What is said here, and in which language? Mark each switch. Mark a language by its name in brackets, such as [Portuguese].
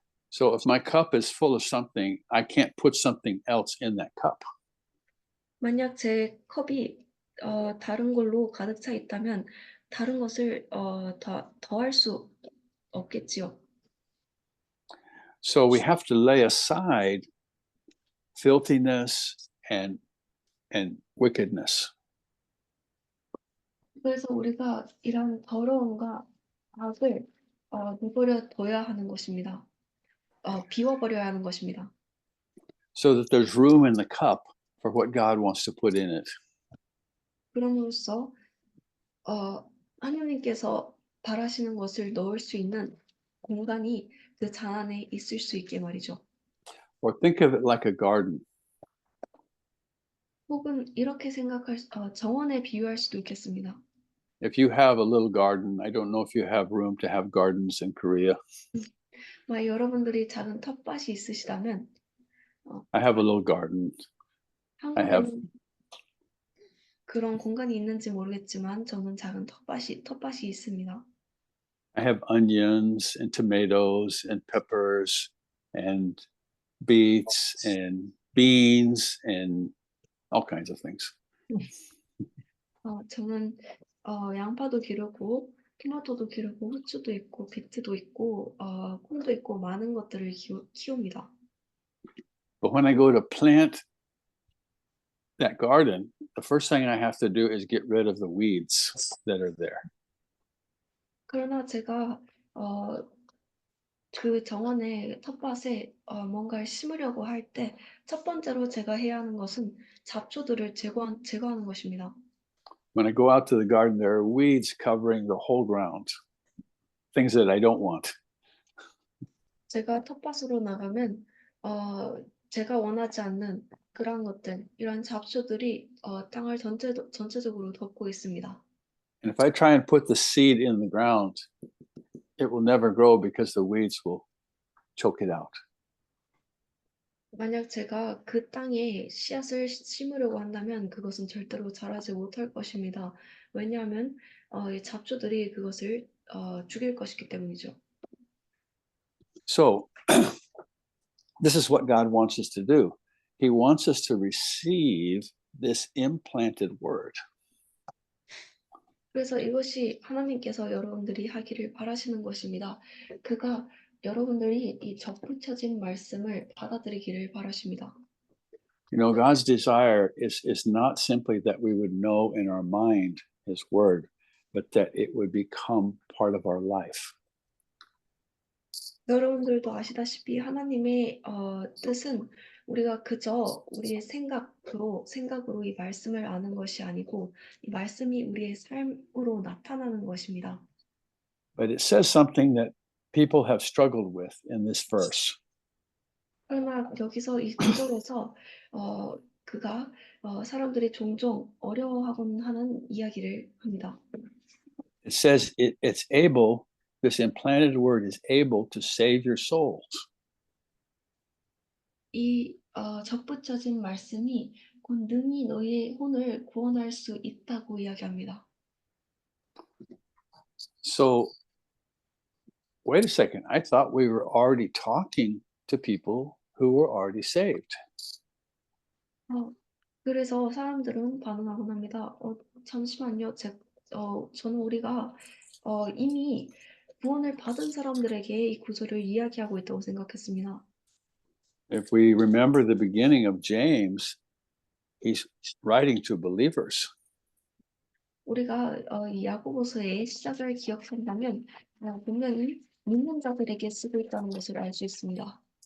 [English] So if my cup is full of something, I can't put something else in that cup. [Korean] 만약 제 컵이 다른 걸로 가득 차 있다면 다른 것을 더할 수 없겠지요. [English] So we have to lay aside filthiness and wickedness. [Korean] 그래서 우리가 이런 더러움과 악을 내버려 둬야 하는 것입니다. 비워버려야 하는 것입니다. [English] So that there's room in the cup for what God wants to put in it. [Korean] 그럼으로써 하나님께서 바라시는 것을 넣을 수 있는 공간이 그 잔 안에 있을 수 있게 말이죠. [English] Or think of it like a garden. [Korean] 혹은 이렇게 정원에 비유할 수도 있겠습니다. [English] If you have a little garden, I don't know if you have room to have gardens in Korea. [Korean] 여러분들이 작은 텃밭이 있으시다면 [English] I have a little garden. I have- [Korean] 한국에는 그런 공간이 있는지 모르겠지만 저는 작은 텃밭이 있습니다. [English] I have onions and tomatoes and peppers and beets and beans and all kinds of things. [Korean] 저는 양파도 기르고 토마토도 기르고 후추도 있고 비트도 있고 콩도 있고 많은 것들을 키웁니다. [English] But when I go to plant that garden, the first thing I have to do is get rid of the weeds that are there. [Korean] 그러나 제가 그 정원의 텃밭에 뭔가를 심으려고 할 때 첫 번째로 제가 해야 하는 것은 잡초들을 제거하는 것입니다. [English] When I go out to the garden, there are weeds covering the whole ground, things that I don't want. [Korean] 제가 텃밭으로 나가면 제가 원하지 않는 그런 것들, 이런 잡초들이 땅을 전체적으로 덮고 있습니다. [English] And if I try and put the seed in the ground, it will never grow because the weeds will choke it out. [Korean] 만약 제가 그 땅에 씨앗을 심으려고 한다면 그것은 절대로 자라지 못할 것입니다. 왜냐하면 이 잡초들이 그것을 죽일 것이기 때문이죠. [English] So, this is what God wants us to do. He wants us to receive this implanted word. [Korean] 그래서 이것이 하나님께서 여러분들이 하기를 바라시는 것입니다. 그가 여러분들이 이 접붙여진 말씀을 받아들이기를 바라십니다. [English] You know, God's desire is not simply that we would know in our mind His word, but that it would become part of our life. [Korean] 여러분들도 아시다시피 하나님의 뜻은 우리가 그저 우리의 생각으로 이 말씀을 아는 것이 아니고 이 말씀이 우리의 삶으로 나타나는 것입니다. [English] But it says something that people have struggled with in this verse. [Korean] 그러나 여기서 이 구절에서 그가 사람들이 종종 어려워하곤 하는 이야기를 합니다. [English] It says it's able, this implanted word is able to save your souls. [Korean] 이 접붙여진 말씀이 곧 능히 너희의 혼을 구원할 수 있다고 이야기합니다. [English] So, wait a second. I thought we were already talking to people who were already saved. [Korean] 그래서 사람들은 반응하곤 합니다. 잠시만요. 저는 우리가 이미 구원을 받은 사람들에게 이 구절을 이야기하고 있다고 생각했습니다. [English] If we remember the beginning of James, he's writing to believers. [Korean] 우리가 이 야고보서의 시작을 기억한다면 분명히 믿는 자들에게 쓰고 있다는 것을 알 수 있습니다.